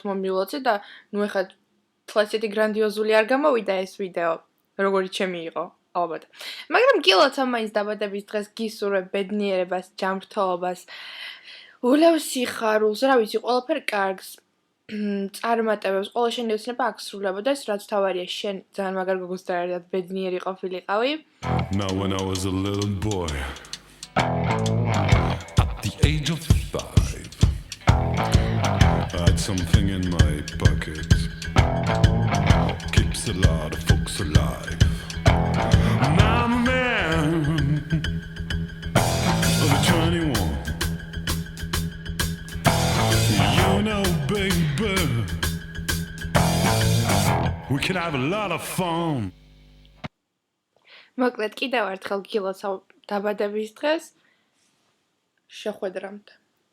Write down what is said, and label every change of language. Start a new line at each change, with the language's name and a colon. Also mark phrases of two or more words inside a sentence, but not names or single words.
Georgian: მომილოცე და ნუ ეხლა თვალსეთი გრანდიოზული არ გამოვიდა ეს ვიდეო როგორი ჩემი იყო ალბათ მაგრამ გილოცავ მაინც დაბადების დღეს გისურვებ ბედნიერებას ჯანმრთელობას ულევ სიხარულს რა ვიცი ყველაფერ კარგს წარმატებებს ყველა შენი ოცნება აქ სრულებოდეს რაც თავარია შენ ძალიან მაგარ გოგოს და ერთად ბედნიერი ყოფილიყავი
English: Now when I was a little boy at the age of 5 I had something in my pocket keeps a lot of folks alive Now I'm a man of 21 You know baby We can have a lot of fun
Georgian: მოკლედ კიდევ ერთხელ გილოცავ დაბადების დღეს შეხვედრამდე